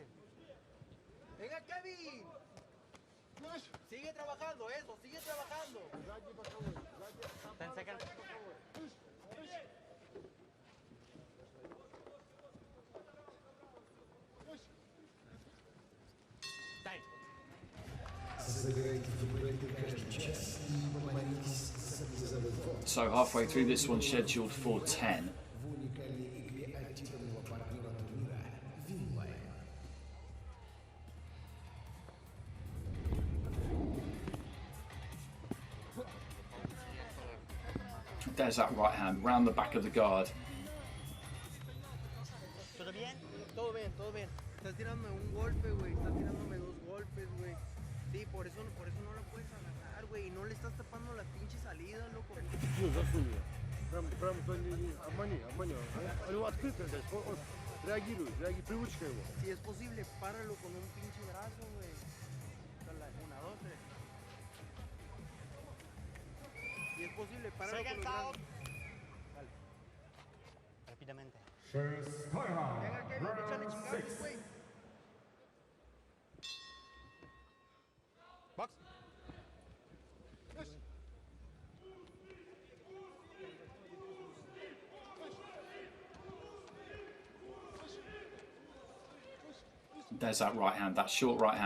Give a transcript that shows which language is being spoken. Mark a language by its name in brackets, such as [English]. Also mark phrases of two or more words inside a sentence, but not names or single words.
[Spanish] Venga, Kevin. Sigue trabajando eso, sigue trabajando. [English] 10 seconds. Time. So halfway through this one, scheduled for 10. There's that right hand, round the back of the guard. [Spanish] ¿Todo bien? Todo bien, todo bien. Estás tirándome un golpe, güey. Estás tirándome dos golpes, güey. Sí, por eso no lo puedes agarrar, güey. Y no le estás tapando la pinche salida, loco. [Russian] Ну, засунь ее. Прям обмани. У него открытая здесь. Он реагирует, привычка его. [Spanish] Si es posible, páralo con un pinche brazo, güey. Una, dos, tres. Si es posible, páralo con los brazos. Dale. Rápidamente. Venga, Kevin, échale chingazos, güey. [English] Box. There's that right hand, that short right hand.